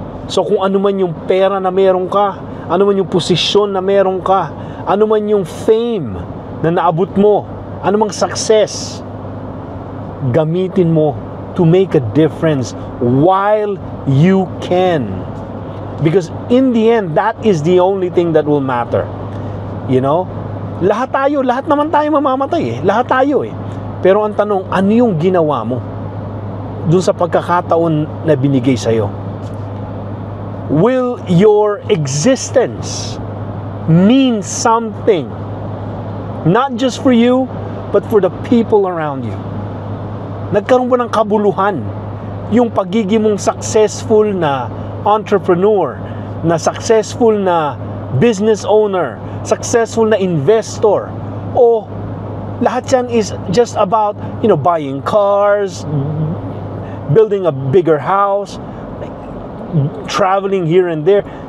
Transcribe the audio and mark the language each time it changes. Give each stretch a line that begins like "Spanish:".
Filipino: So kung ano man yung pera na meron ka, ano man yung posisyon na meron ka, ano man yung fame na naabot mo, ano mang success, gamitin mo
English: to make a difference while you can. Because in the end, that is the only thing that will matter. You know?
Filipino: Lahat naman tayo mamamatay eh. Lahat tayo eh. Pero ang tanong, ano yung ginawa mo dun sa pagkakataon na binigay sa'yo?
English: Will your existence mean something? Not just for you, but for the people around you.
Filipino: Nagkaroon ba ng kabuluhan yung pagiging mong successful na entrepreneur, na successful na business owner, successful na investor, o lahat yan
English: is just about, you know, buying cars, building a bigger house, traveling here and there.